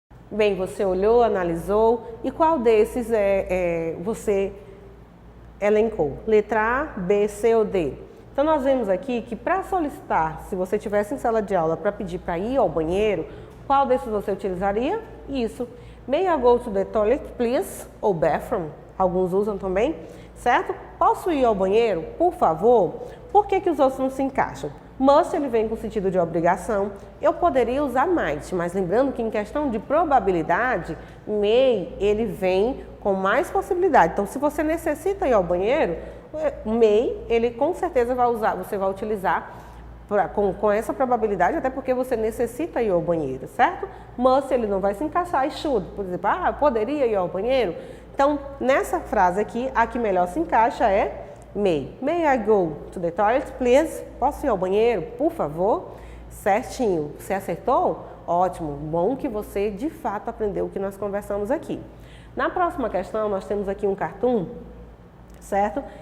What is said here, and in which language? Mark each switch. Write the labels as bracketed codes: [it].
[pt] Bem, você olhou, analisou e qual desses você elencou? Letra A, B, C ou D? Então, nós vemos aqui que para solicitar, se você estivesse em sala de aula para pedir para ir ao banheiro, qual desses você utilizaria? Isso. [en] May I go to the toilet, please? [pt] Ou bathroom? Alguns usam também, certo? Posso ir ao banheiro, por favor? Por que os outros não se encaixam? Must, ele vem com o sentido de obrigação. Eu poderia usar might, mas lembrando que em questão de probabilidade, may, ele vem com mais possibilidade. Então, se você necessita ir ao banheiro, may, ele com certeza você vai utilizar com essa probabilidade, até porque você necessita ir ao banheiro, certo? Must, ele não vai se encaixar, e should, por exemplo, eu poderia ir ao banheiro? Então, nessa frase aqui, a que melhor se encaixa é may. [en] May I go to the toilet, please? [pt] Posso ir ao banheiro, por favor? Certinho. Você acertou? Ótimo. Bom que você, de fato, aprendeu o que nós conversamos aqui. Na próxima questão, nós temos aqui um cartoon, certo?